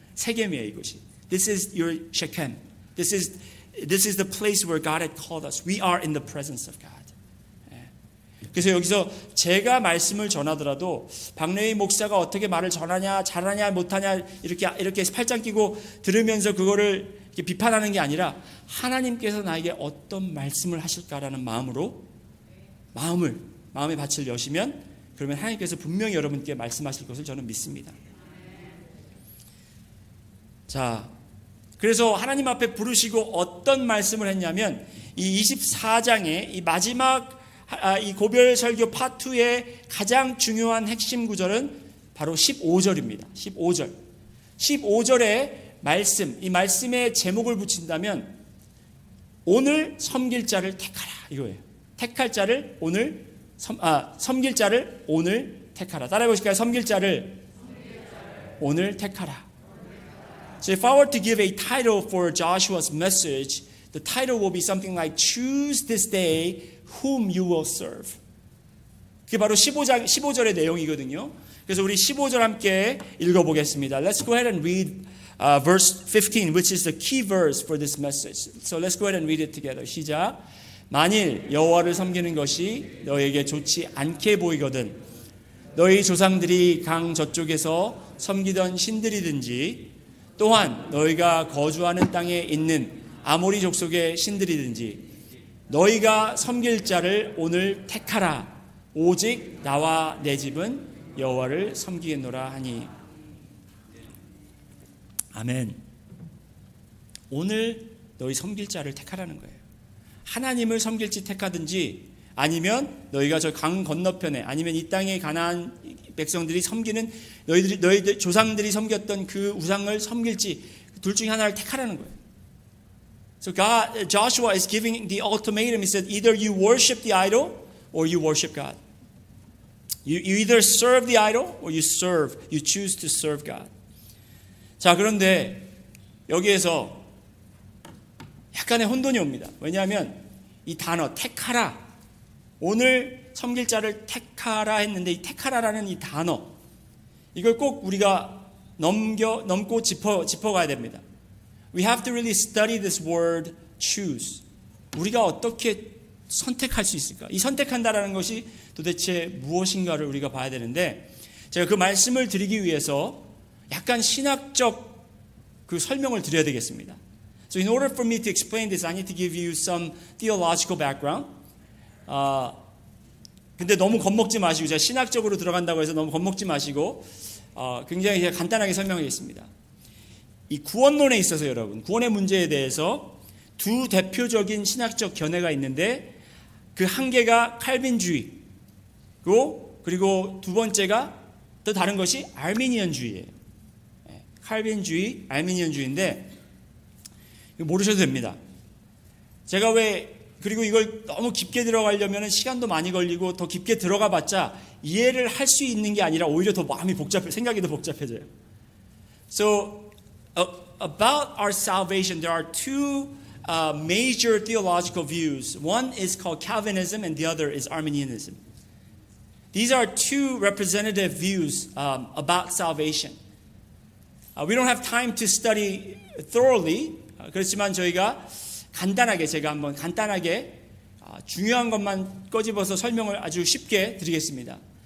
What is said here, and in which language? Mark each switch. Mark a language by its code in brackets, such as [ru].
[ko] 세겜이에요, 이곳이. [en] This is your Shechem. This is the place where God had called us. We are in the presence of God. [ko] 그래서 여기서 제가 말씀을 전하더라도 박래희 목사가 어떻게 말을 전하냐, 잘하냐, 못하냐 이렇게 팔짱 끼고 들으면서 그거를 이렇게 비판하는 게 아니라 하나님께서 나에게 어떤 말씀을 하실까라는 마음의 밭을 여시면 그러면 하나님께서 분명히 여러분께 말씀하실 것을 저는 믿습니다. 자, 그래서 하나님 앞에 부르시고 어떤 말씀을 했냐면 이 24장의 이 마지막 이 고별 설교 파트 2의 가장 중요한 핵심 구절은 바로 15절입니다. 15절의 말씀, 이 말씀의 제목을 붙인다면 오늘 섬길 자를 택하라 이거예요. 택할 자를 오늘 섬길 자를 오늘 택하라. 따라해 보실까요? 섬길 자를 오늘 택하라. [en] So if I were to give a title for Joshua's message, the title will be something like Choose this day whom you will serve. [ko] 그게 바로 15절의 내용이거든요. 그래서 우리 15절 함께 읽어보겠습니다. [en] Let's go ahead and read verse 15, which is the key verse for this message. So let's go ahead and read it together. [ko] 시작. 만일 여호와를 섬기는 것이 너에게 좋지 않게 보이거든 너희 조상들이 강 저쪽에서 섬기던 신들이든지 또한 너희가 거주하는 땅에 있는 아모리 족속의 신들이든지 너희가 섬길 자를 오늘 택하라. 오직 나와 내 집은 여호와를 섬기겠노라 하니. 아멘. 오늘 너희 섬길 자를 택하라는 거예요. 하나님을 섬길지 택하든지 아니면 너희가 저 강 건너편에 아니면 이 땅에 가나안 백성들이 섬기는 너희들 조상들이 섬겼던 그 우상을 섬길지 둘 중에 하나를 택하라는 거예요. [en] So Joshua is giving the ultimatum. He said, either you worship the idol or you worship God. You either serve the idol or you choose to serve God. [ko] 자, 그런데 여기에서 약간의 혼돈이 옵니다. 왜냐하면 이 단어 택하라, 오늘 섬길 자를 택하라 했는데 이 택하라라는 이 단어 이걸 꼭 우리가 넘고 짚어가야 됩니다. [en] We have to really study this word choose. [ko] 우리가 어떻게 선택할 수 있을까? 이 선택한다라는 것이 도대체 무엇인가를 우리가 봐야 되는데 제가 그 말씀을 드리기 위해서 약간 신학적 그 설명을 드려야 되겠습니다. [en] So in order for me to explain this, I need to give you some theological background. [ko] 근데 너무 겁먹지 마시고 제가 신학적으로 들어간다고 해서 너무 겁먹지 마시고 굉장히 제가 간단하게 설명하겠습니다. 이 구원론에 있어서 여러분 구원의 문제에 대해서 두 대표적인 신학적 견해가 있는데 그 한 개가 칼빈주의고 그리고 두 번째가 또 다른 것이 알미니언주의예요. 칼빈주의, 알미니언주의인데 모르셔도 됩니다. 제가 그리고 이걸 너무 깊게 들어가려면 시간도 많이 걸리고 더 깊게 들어가 봤자 이해를 할 수 있는 게 아니라 오히려 더 생각이 더 복잡해져요. [en] So about our salvation, there are two major theological views. One is called Calvinism and the other is Arminianism. These are two representative views about salvation. We don't have time to study thoroughly. [ko] 그렇지만 저희가 제가 한번 간단하게 중요한 것만 꺼집어서 설명을 아주 쉽게 드리겠습니다.